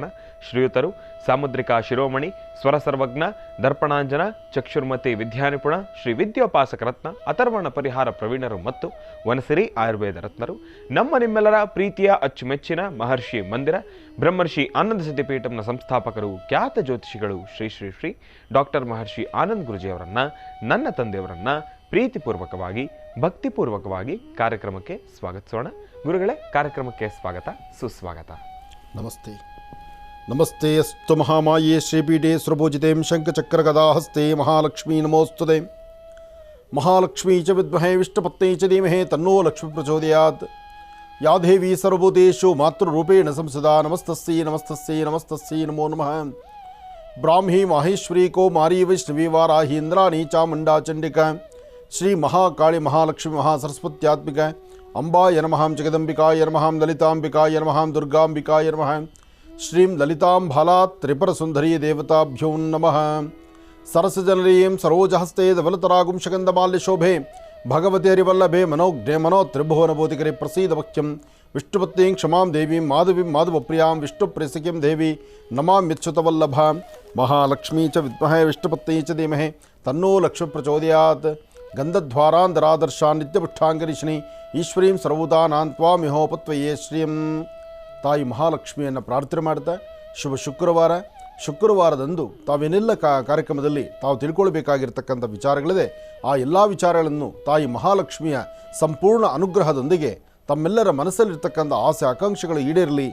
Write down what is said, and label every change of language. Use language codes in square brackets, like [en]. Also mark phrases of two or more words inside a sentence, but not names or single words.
[kn] ಶ್ರೀಯುತರು ಸಾಮುದ್ರಿಕಾ ಶಿರೋಮಣಿ, ಸ್ವರ ಸರ್ವಜ್ಞ, ದರ್ಪಣಾಂಜನ, ಚಕ್ಷುರ್ಮತಿ ವಿದ್ಯಾನಿಪುಣ, ಶ್ರೀ ವಿದ್ಯೋಪಾಸಕ ರತ್ನ, ಅಥರ್ವಣ ಪರಿಹಾರ ಪ್ರವೀಣರು ಮತ್ತು ವನಸಿರಿ ಆಯುರ್ವೇದ ರತ್ನರು, ನಮ್ಮ ನಿಮ್ಮೆಲ್ಲರ ಪ್ರೀತಿಯ ಅಚ್ಚುಮೆಚ್ಚಿನ ಮಹರ್ಷಿ ಮಂದಿರ ಬ್ರಹ್ಮರ್ಷಿ ಆನಂದ ಸಿದ್ಧಿಪೀಠಂನ ಸಂಸ್ಥಾಪಕರು, ಖ್ಯಾತ ಜ್ಯೋತಿಷಿಗಳು ಶ್ರೀ ಶ್ರೀ ಶ್ರೀ ಡಾಕ್ಟರ್ ಮಹರ್ಷಿ ಆನಂದ್ ಗುರುಜಿಯವರನ್ನ, ನನ್ನ ತಂದೆಯವರನ್ನ ಪ್ರೀತಿಪೂರ್ವಕವಾಗಿ ಭಕ್ತಿಪೂರ್ವಕವಾಗಿ ಕಾರ್ಯಕ್ರಮಕ್ಕೆ ಸ್ವಾಗತಿಸೋಣ. ಗುರುಗಳೇ, ಕಾರ್ಯಕ್ರಮಕ್ಕೆ ಸ್ವಾಗತ ಸುಸ್ವಾಗತ. ನಮಸ್ತೆ. [sa] ನಮಸ್ತೆ ಅಸ್ತು ಮಹಾಮಾಯೇ ಶ್ರೀಪೀಠೆ ಸುರಭೂಜಿತೇಂ ಶಂಖಚಕ್ರಗದಾಹಸ್ತೆ ಮಹಾಲಕ್ಷ್ಮೀ ನಮೋಸ್ತುತೆ. ಮಹಾಲಕ್ಷ್ಮೀ ಚ ವಿದ್ಮಹೇ ವಿಷ್ಣುಪತ್ನೇ ಚ ಧೀಮಹಿ ತನ್ನೋ ಲಕ್ಷ್ಮೀ ಪ್ರಚೋದಯಾತ್. ಯಾ ದೇವಿ ಸರ್ವಭೂತೇಷು ಮಾತೃರೂಪೇಣ ಸಂಸದಾ ನಮಸ್ತಸ್ಯೈ ನಮಸ್ತಸ್ಯೈ ನಮಸ್ತಸ್ಯೈ ನಮೋ ನಮಃ. ಬ್ರಾಹ್ಮೀ ಮಾಹೇಶ್ವರಿ ಕೌಮಾರಿ ವೈಷ್ಣವಿ ವಾರಾಹಿ ಇಂದ್ರಾಣಿ ಚಾಮುಂಡಾ ಚಂಡಿಕಾ ಶ್ರೀ ಮಹಾಕಾಳಿ ಮಹಾಲಕ್ಷ್ಮಿ ಮಹಾಸರಸ್ವತ್ಯಾತ್ಮಿಕ ಅಂಬಾಯ ನಮಃ. ಜಗದಂಬಿಕಾಯ ನಮಃ. ಲಲಿತಾಂಬಿಕಾಯ ನಮಃ. ದುರ್ಗಾಂಬಿಕಾಯ ನಮಃ. ಶ್ರೀಂ ಲಲಿತಾಂಬಾಲಾ ತ್ರಿಪುರಸುಂದರೀ ದೇವತಾಭ್ಯೋ ನಮಃ. ಸರಸಜನರೀಂ ಸರೋಜಹಸ್ತೆ ಧವಲತರಾಗುಂಶಗಂಧಮಾಲ್ಯಶೋಭೆ ಭಗವತಿ ಹರಿವಲ್ಲಭೆ ಮನೋಜ್ಞೆ ಮನೋ ತ್ರಿಭುವನಬೋಧಿಕರೆ ಪ್ರಸೀದ ವಕ್ಷ್ಯಂ ವಿಷ್ಣುಪತ್ನೀಂ ಕ್ಷಮಾಂ ದೇವೀಂ ಮಾಧವೀಂ ಮಾಧವಪ್ರಿಯಾಂ ವಿಷ್ಣುಪ್ರಿಯಸಖಿಂ ದೇವಿ ನಮಾಮ್ಯಚ್ಯುತವಲ್ಲಭ. ಮಹಾಲಕ್ಷ್ಮೀ ಚ ವಿದ್ಮಹೇ ವಿಷ್ಣುಪತ್ನೈ ಚ ಧೀಮಹಿ ತನ್ನೋ ಲಕ್ಷ್ಮೀ ಪ್ರಚೋದಯಾತ್. ಗಂಧಧ್ವಾರಾಂಧರಾದರ್ಶಾನ್ ನಿತ್ಯಪುಷ್ಟಾಂಗರಿಷ್ಣಿ ಈಶ್ವರೀಂ ಸರ್ವಭೂತಾನಾಂ ತ್ವಾಮಿಹೋಪತ್ವಯೇ ಶ್ರೀಂ. [kn] ತಾಯಿ ಮಹಾಲಕ್ಷ್ಮಿಯನ್ನು ಪ್ರಾರ್ಥನೆ ಮಾಡ್ತಾ, ಶುಭ ಶುಕ್ರವಾರದಂದು ತಾವೇನೆಲ್ಲ ಕಾರ್ಯಕ್ರಮದಲ್ಲಿ ತಾವು ತಿಳ್ಕೊಳ್ಬೇಕಾಗಿರ್ತಕ್ಕಂಥ ವಿಚಾರಗಳಿದೆ, ಆ ಎಲ್ಲ ವಿಚಾರಗಳನ್ನು ತಾಯಿ ಮಹಾಲಕ್ಷ್ಮಿಯ ಸಂಪೂರ್ಣ ಅನುಗ್ರಹದೊಂದಿಗೆ ತಮ್ಮೆಲ್ಲರ ಮನಸ್ಸಲ್ಲಿರ್ತಕ್ಕಂಥ ಆಸೆ ಆಕಾಂಕ್ಷೆಗಳು ಈಡೇರಲಿ.